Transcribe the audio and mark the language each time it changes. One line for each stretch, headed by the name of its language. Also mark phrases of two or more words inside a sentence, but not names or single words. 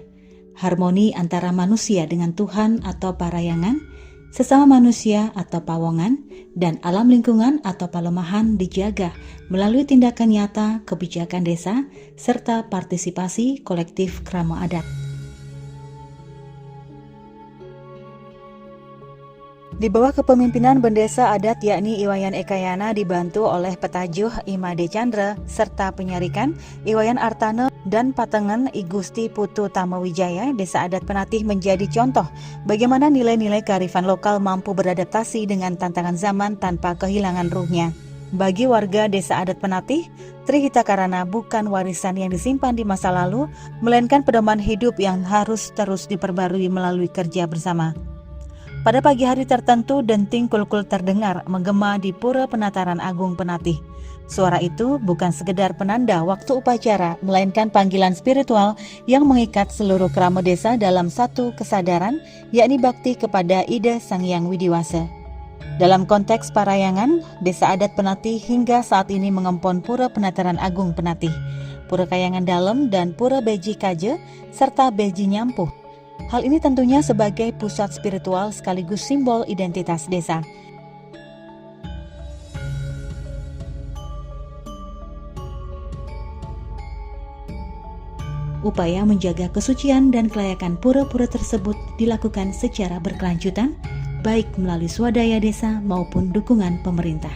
Indonesian: Harmoni antara manusia dengan Tuhan atau parayangan, sesama manusia atau pawongan, dan alam lingkungan atau palemahan dijaga melalui tindakan nyata, kebijakan desa, serta partisipasi kolektif krama adat. Di bawah kepemimpinan Bendesa Adat yakni Iwayan Ekayana dibantu oleh Petajuh Imade Chandra serta penyarikan Iwayan Artane dan Patengen I Gusti Putu Tamawijaya, Desa Adat Penatih menjadi contoh bagaimana nilai-nilai kearifan lokal mampu beradaptasi dengan tantangan zaman tanpa kehilangan ruhnya. Bagi warga Desa Adat Penatih, Trihita Karana bukan warisan yang disimpan di masa lalu, melainkan pedoman hidup yang harus terus diperbarui melalui kerja bersama. Pada pagi hari tertentu, denting kulkul terdengar menggema di Pura Penataran Agung Penatih. Suara itu bukan sekedar penanda waktu upacara, melainkan panggilan spiritual yang mengikat seluruh krama desa dalam satu kesadaran, yakni bakti kepada Ida Sang Hyang Widiwasa. Dalam konteks parayangan, Desa Adat Penatih hingga saat ini mengempon Pura Penataran Agung Penatih, Pura Kayangan Dalem dan Pura Beji Kaje, serta Beji Nyampuh. Hal ini tentunya sebagai pusat spiritual sekaligus simbol identitas desa. Upaya menjaga kesucian dan kelayakan pura-pura tersebut dilakukan secara berkelanjutan, baik melalui swadaya desa maupun dukungan pemerintah.